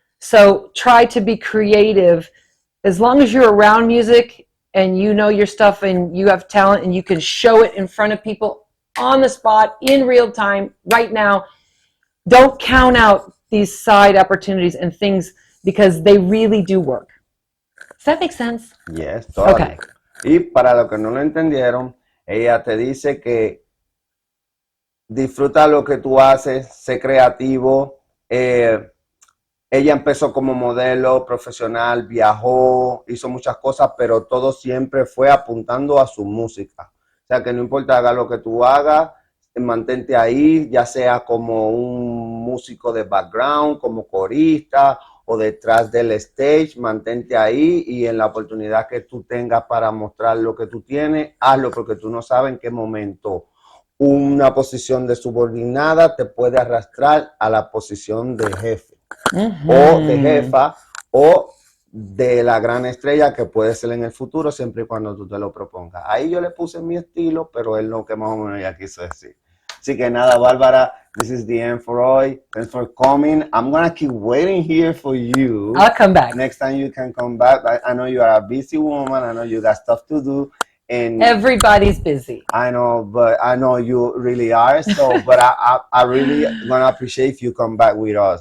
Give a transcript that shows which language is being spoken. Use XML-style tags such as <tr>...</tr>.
<en>So try to be creative. As long as you're around music and you know your stuff and you have talent and you can show it in front of people on the spot, in real time, right now, don't count out these side opportunities and things because they really do work. Does that make sense? Yes, totally. Okay.</en> <es>Y para los que no lo entendieron, ella te dice que disfruta lo que tú haces, sé creativo. Ella empezó como modelo profesional, viajó, hizo muchas cosas, pero todo siempre fue apuntando a su música. O sea, que no importa, haga lo que tú hagas, mantente ahí, ya sea como un músico de background, como corista o detrás del stage, mantente ahí y en la oportunidad que tú tengas para mostrar lo que tú tienes, hazlo, porque tú no sabes en qué momento una posición de subordinada te puede arrastrar a la posición de jefe o de jefa o de la gran estrella que puede ser en el futuro siempre y cuando tú te lo propongas. Ahí yo le puse mi estilo, pero es lo que más o menos ya quiso decir. Así que nada,</es> <en>Bárbara, this is the end for hoy. Thanks for coming. I'm going to keep waiting here for you. I'll come back. Next time you can come back. I know you are a busy woman. I know you got stuff to do. And everybody's busy. I know, but I know you really are. So, but I really gonna appreciate if you come back with us.</en>